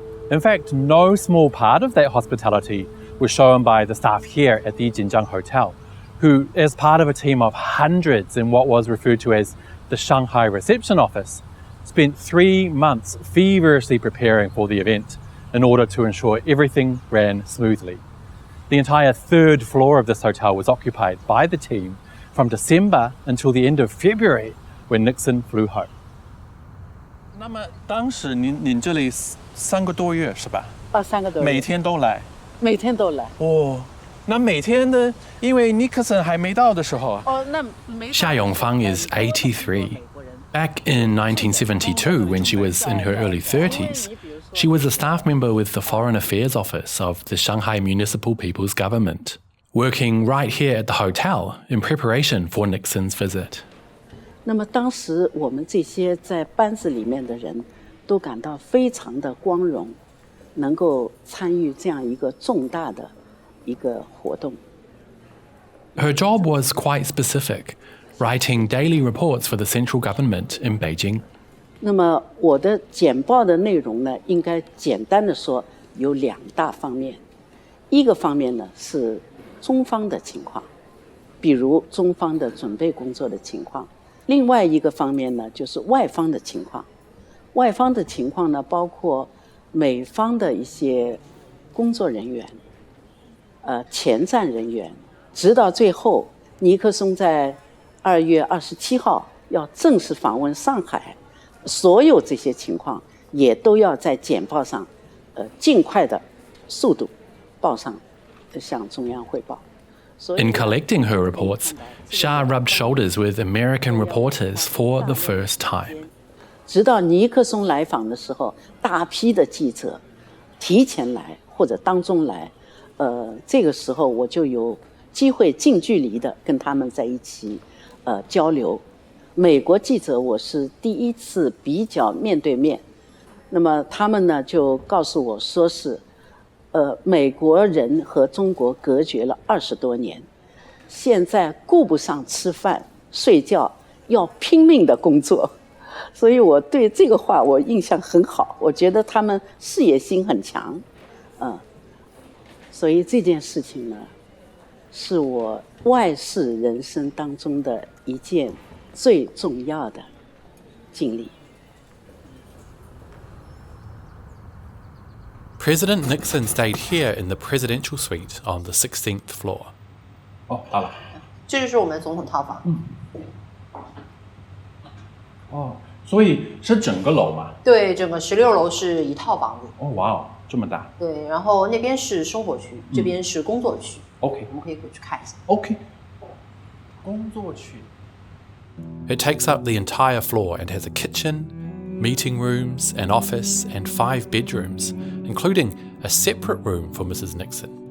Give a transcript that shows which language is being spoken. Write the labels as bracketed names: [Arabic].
[English] In fact, no small part of that hospitality was shown by the staff here at the Jinjiang Hotel, who, as part of a team of hundreds in what was referred to as the Shanghai Reception Office, spent 3 months feverishly preparing for the event in order to ensure everything ran smoothly. The entire 3rd floor of this hotel was occupied by the team from December until the end of February when Nixon flew home. [Chinese] 那么当时您这里3个多月是吧？3个多月。每天都来。每天都来。哦，那每天的，因为 Nixon 还没到的时候啊。哦，那没。夏永芳 [English] is 83. Back in 1972, when she was in her early 30s, she was a staff member with the Foreign Affairs Office of the Shanghai Municipal People's Government, working right here at the hotel in preparation for Nixon's visit. [Chinese] 那么当时我们这些在班子里面的人都感到非常的光荣，能够参与这样一个重大的一个活动。 [English] Her job was quite specific, writing daily reports for the central government in Beijing. [Chinese] 那么我的简报的内容呢，应该简单的说有2大方面。一个方面呢是中方的情况，比如中方的准备工作的情况。另外一个方面呢，就是外方的情况。外方的情况呢，包括美方的一些工作人员、前站人员，直到最后，尼克松在2月27号要正式访问上海，所有这些情况也都要在简报上，尽快的速度报上，向中央汇报。 [English] In collecting her reports, Shah rubbed shoulders with American reporters for the first time. [Chinese] 直到尼克松来访的时候，大批的记者提前来或者当中来，这个时候我就有机会近距离的跟他们在一起交流。美国记者我是第一次比较面对面，那么他们呢就告诉我说是美国人和中国隔绝了20多年，现在顾不上吃饭睡觉，要拼命的工作。所以我对这个话我印象很好，我觉得他们事业心很强，所以这件事情呢，是我外事人生当中的一件最重要的经历。 [English] President Nixon stayed here in the presidential suite on the 16th floor. [Chinese] 哦，到了。这就是我们总统套房。哦，所以是整个楼嘛？对，整个16楼是一套房子。哦，哇哦，这么大。对，然后那边是生活区，这边是工作区。 OK， 我们可以过去看一下。 OK， 工作区。 [English] It takes up the entire floor and has a kitchen, meeting rooms, an office, and 5 bedrooms, including a separate room for Mrs. Nixon.